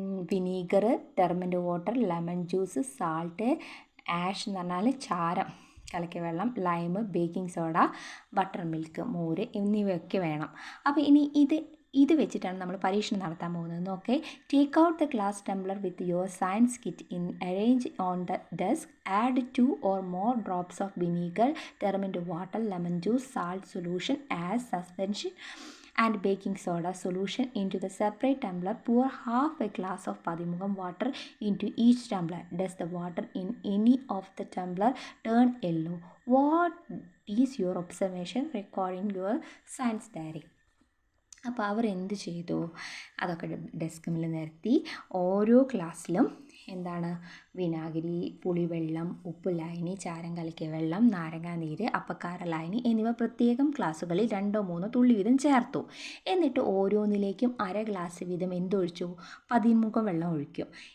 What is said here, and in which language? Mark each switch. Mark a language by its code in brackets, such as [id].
[ml] Vinegar, ടെർമൻ്റ് water, lemon juice, salt, ash എന്ന് പറഞ്ഞാൽ ചാരം കലക്കിയ വെള്ളം, lime, baking soda, butter milk, മോര് എന്നിവയൊക്കെ വേണം. അപ്പോൾ ഇനി ഇത് വെച്ചിട്ടാണ് നമ്മൾ പരീക്ഷണം നടത്താൻ പോകുന്നത്. Okay. [en] Take out the glass tumbler with your science kit in arrange on the desk. Add 2 or more drops of vinegar, turmeric water, lemon juice, salt solution as suspension and baking soda solution into the separate tumbler. Pour half a glass of padimugam water into each tumbler. Does the water in any of the tumbler turn yellow? What is your observation? Record in your science diary. [ml] അപ്പോൾ അവർ എന്ത് ചെയ്തു? അതൊക്കെ ഡെസ്കിൽ നിരത്തി ഓരോ ക്ലാസ്സിലും എന്താണ്? വിനാഗിരി, പുളിവെള്ളം, ഉപ്പ് ലായനി, ചാരം കലക്കിയ വെള്ളം, നാരങ്ങാനീര്, അപ്പക്കാര ലായനി എന്നിവ പ്രത്യേകം ക്ലാസ്സുകളിൽ 2-3 തുള്ളി വീതം ചേർത്തു. എന്നിട്ട് ഓരോന്നിലേക്കും അര ഗ്ലാസ് വീതം എന്തൊഴിച്ചു? പതിമുഖം വെള്ളം ഒഴിക്കും.